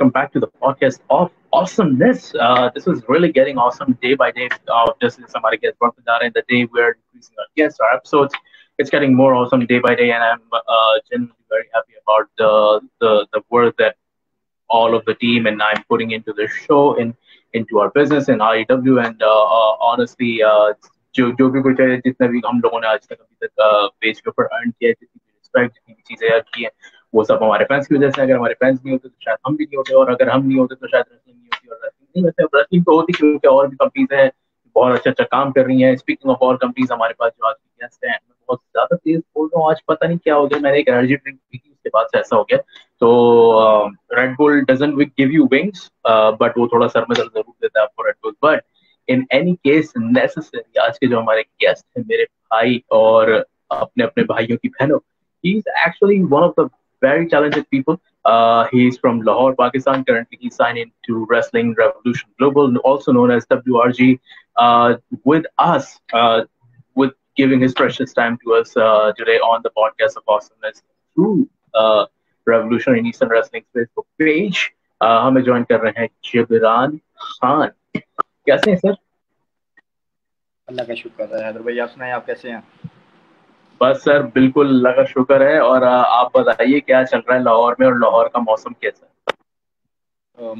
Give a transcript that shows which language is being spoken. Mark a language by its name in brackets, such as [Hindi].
[English] Welcome back to the podcast of awesomeness. This is really getting awesome day by day. Just as somebody gets brought in the day we're increasing our guests, our episodes. It's getting more awesome day by day, and I'm genuinely very happy about the work that all of the team and I'm putting into the show and into our business and REW and honestly [Hindi] जो भी कुछ है जितना भी हम लोगों ने आज तक अभी तक पेज के ऊपर अर्न किया है जितनी भी रिस्पेक्ट जितनी भी चीजें अर्न की हैं वो सब हमारे फैंस की वजह से अगर हमारे फैंस नहीं होते तो शायद हम भी नहीं होते और अगर हम नहीं होते तो शायद रेसलिंग नहीं होती और रेसलिंग नहीं वैसे रेसलिंग तो होती क्योंकि और भी कंपनीज हैं बहुत अच्छा अच्छा काम कर रही हैं स्पीकिंग ऑफ और कंपनीज हमारे पास जो आज की गेस्ट हैं मैं बहुत ज्यादा तेज बोल रहा हूँ आज पता नहीं क्या हो गया मैंने एक एनर्जी ड्रिंक पी थी उसके बाद से ऐसा हो गया तो [English] Red Bull doesn't give you wings but [Hindi] वो थोड़ा सर में दर्द जरूर देता है आपको red bull [English] but in any case necessary [Hindi] आज के जो हमारे गेस्ट हैं मेरे भाई और अपने अपने भाइयों की बहनों [English] He is actually one of the very talented people. He's from Lahore, Pakistan. Currently, he's signed into Wrestling Revolution Global, also known as WRG, with us, with giving his precious time to us today on the podcast of awesomeness through Revolution in Eastern Wrestling Facebook page. [Hindi] हमें join कर रहे हैं जिबरान खान कैसे हैं sir अल्लाह का शुक्र है हैदर भाई आप सुनाएं आप कैसे हैं बस सर बिल्कुल अल्लाह का शुक्र है और आप बताइए क्या चल रहा है लाहौर में और लाहौर का मौसम कैसा है